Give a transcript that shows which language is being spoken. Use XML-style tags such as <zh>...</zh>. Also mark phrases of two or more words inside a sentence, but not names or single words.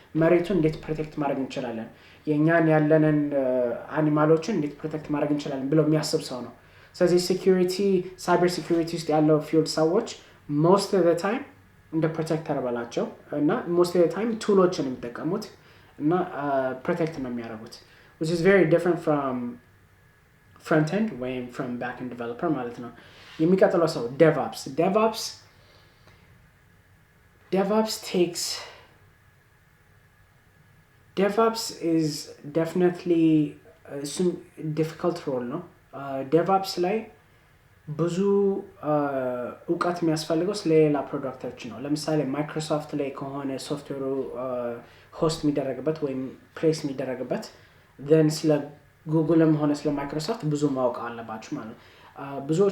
<am>መሬቱን እንዴት ፕሮቴክት ማድረግ እንችላለን፣ የእኛን ያለንን አኒማሎችን እንዴት ፕሮቴክት ማድረግ እንችላለን ብሎ የሚያስብ ሰው ነው። ስለዚህ ሳይበር ሴኪሪቲ ውስጥ ያለው ፊልድ ሰዎች</am> <en>most of the time</en> <am>እንደ ፕሮቴክተር በላቸው እና</am> <en>most of the time</en> <am>ቱሎችን የሚጠቀሙት እና ፕሮቴክት ነው የሚያደርጉት</am> <en>which is very different from front end</en> <am>ወይም</am> <en>from back end developer</en> <am>ማለት ነው። የሚቀጥለው ሰው</am> <en>DevOps is definitely some difficult role</en> <am>ነው። DevOps ላይ ብዙ እውቀት የሚያስፈልገው ስለሌላ ፕሮዳክቶች ነው። ለምሳሌ ማይክሮሶፍት ላይ ከሆነ ሶፍትዌሩ ሆስት የሚደረግበት ወይም ፕሌስ የሚደረግበት then ስለ ጉግልም ሆነ ስለ ማይክሮሶፍት ብዙ ማወቅ አለባችሁ ማለት ነው። ብዙዎቹ</am>